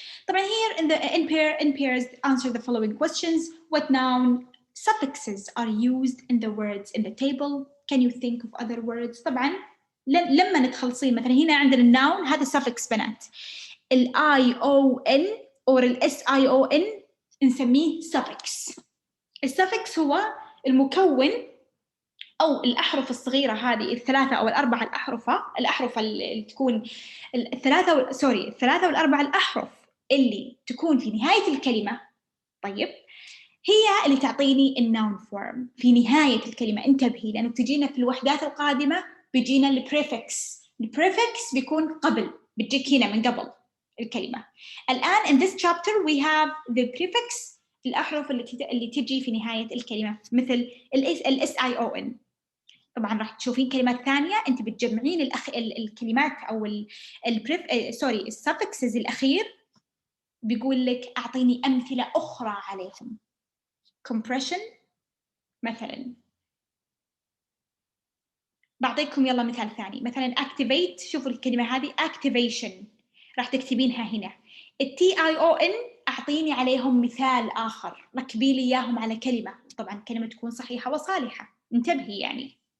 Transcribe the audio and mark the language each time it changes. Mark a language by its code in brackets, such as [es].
[ar] طبعاً [en] here in pairs answer the following questions. What noun suffixes are used in the words in the table? Can you think of other words? [ar] طبعاً لما تخلصين مثلاً هنا عندنا الnoun هذا suffix بنات. [en] ION or SION [ar] نسميه [en] suffix. [ar] السفكس هو المكون أو الأحرف الصغيرة هذه ال3 أو ال4 الأحرف اللي تكون ال3 وال4 الأحرف اللي تكون في نهاية الكلمة. طيب, هي اللي تعطيني الnoun form في نهاية الكلمة. انتبهي لأنه بتجينا في الوحدات القادمة بيجينا البريفكس. البريفكس بيكون قبل بتجيك هنا من قبل الكلمة. الآن [en] in this chapter we have the prefix، [ar] الأحرف اللي تجي في نهاية الكلمة، مثل ال SION. طبعا راح تشوفين كلمات ثانية أنت بتجمعين الكلمات أو السفكسز الأخير، بيقول لك أعطيني أمثلة أخرى عليهم. compression مثلا. بعطيكم يلا مثال ثاني، مثلا activate. شوفوا الكلمة هذه activation، راح تكتبينها هنا. TION أعطيني عليهم مثال آخر، ركبي لي إياهم على كلمة، طبعا كلمة تكون صحيحة وصالحة، انتبهي يعني.